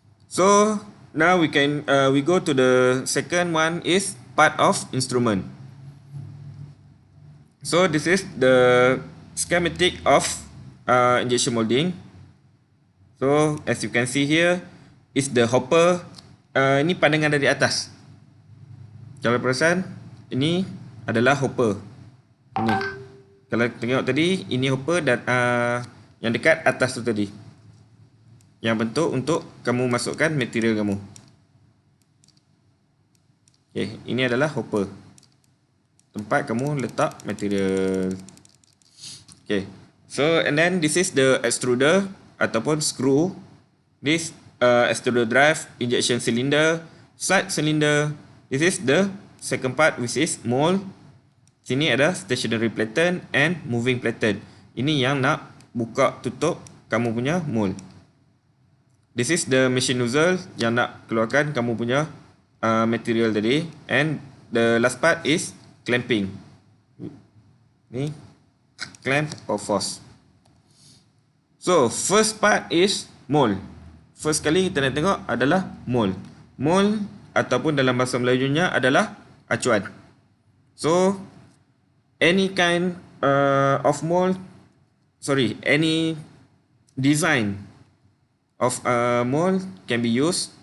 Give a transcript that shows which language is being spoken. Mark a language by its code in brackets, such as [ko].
[en] So now we go to the second one, is part of instrument. So this is the schematic of injection molding. So as you can see here is the hopper. [ms] Ini pandangan dari atas. Kalau perasan, ini adalah hopper. Ini. Kalau tengok tadi, ini hopper dan yang dekat atas tu tadi. Yang bentuk untuk kamu masukkan material kamu. Okay, ini adalah hopper. Tempat kamu letak material. [en] Okay. So and then this is the extruder ataupun screw. This extruder drive, injection cylinder, side cylinder. This is the second part, which is mold. [ms] Sini ada [en] stationary platen and moving platen. [ms] Ini yang nak buka tutup kamu punya mold. [en] This is the machine nozzle [ms] yang nak keluarkan kamu punya material tadi. [en] And the last part is clamping. Ni clamp or force. So first part is mold. [ms] First kali kita nak tengok adalah mold. Mold ataupun dalam bahasa Melayunya adalah acuan. [en] So any kind of mold, any design of mold can be used.